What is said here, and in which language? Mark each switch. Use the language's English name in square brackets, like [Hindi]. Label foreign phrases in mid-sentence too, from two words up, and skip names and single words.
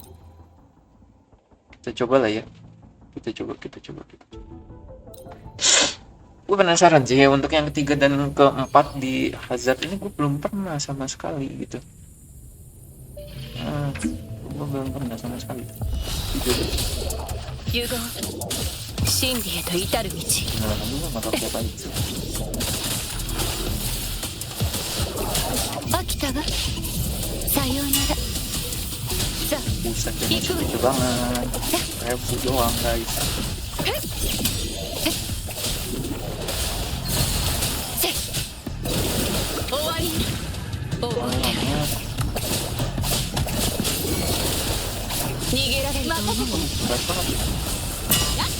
[Indonesian] Kita coba lah ya. Kita coba. Gue penasaran sih untuk yang ketiga dan keempat di Hazard ini gue belum pernah sama sekali gitu. Gue belum pernah sama sekali. [Japanese] 融合真理へと至る道。 [Indonesian] Nah, kamu mah mata siapa itu? [Japanese] 飽きたわ。さようなら。さあ [Indonesian] Buset, ini lucu banget. Rebu doang guys. [Japanese] 終わり。終わり。 [Indonesian] Banget. [Japanese] 逃げられると思う。 [Indonesian] Berat banget.